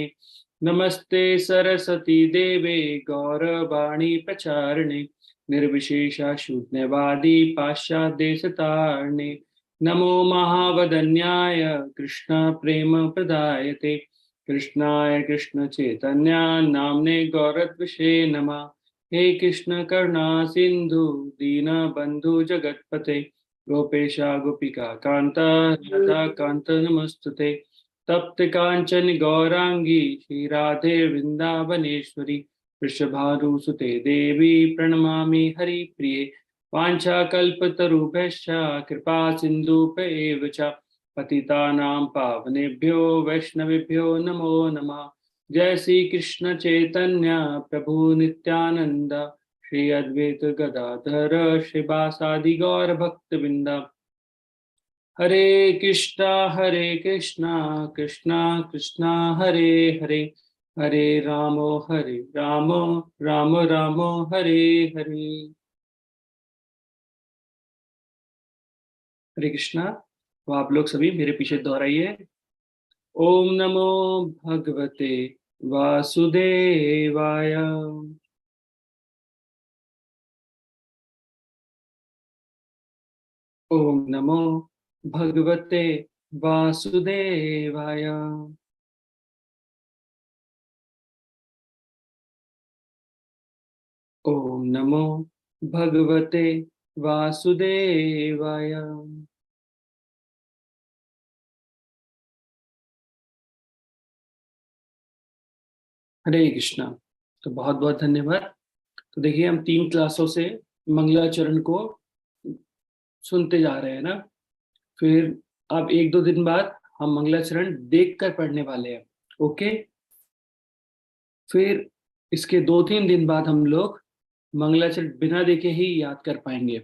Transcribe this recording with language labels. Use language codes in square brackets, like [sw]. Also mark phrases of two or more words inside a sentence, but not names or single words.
[sa] नमस्ते सरस्वती देवे गौरवाणी प्रचारिणे निर्विशेषा शून्यवादी पाश्चात्यदेशतारिणे। नमो महावदन्याय कृष्ण प्रेम प्रदायते कृष्णाय कृष्ण चैतन्य नामने गौरत्विषे नमः। हे कृष्ण करुणा सिंधु दीन बंधु जगतपते गोपेशा गोपिका कांता राधा कांत नमस्तुते। तप्त कांचन गौरांगी श्री राधे वृंदावनेश्वरी वृषभानुसुते देवी प्रणमामि हरिप्रिये। वाञ्छाकल्पतरुभ्यश्च कृपा सिन्धुभ्येव च पतितानां पावनेभ्यो वैष्णवेभ्यो नमो नमः। जय श्री कृष्ण चैतन्य प्रभु नित्यानंद श्री अद्वैत गदाधर श्रीवासादि गौर भक्त बिंदा। हरे कृष्णा कृष्णा कृष्णा हरे हरे हरे रामो राम रामो हरे हरे। हरे कृष्णा। [hi] तो आप लोग सभी मेरे पीछे दोहराइए। [sa] ओम नमो भगवते वासुदेवाय। ओम नमो भगवते वासुदेवाय। ओम नमो भगवते वासुदेवाय। हरे कृष्णा। [hi] तो बहुत बहुत धन्यवाद। तो देखिए, हम 3 क्लासों से मंगलाचरण को सुनते जा रहे हैं ना। फिर अब 1-2 दिन बाद हम मंगलाचरण देख कर पढ़ने वाले हैं। ओके। फिर इसके 2-3 दिन बाद हम लोग मंगलाचरण बिना देखे ही याद कर पाएंगे।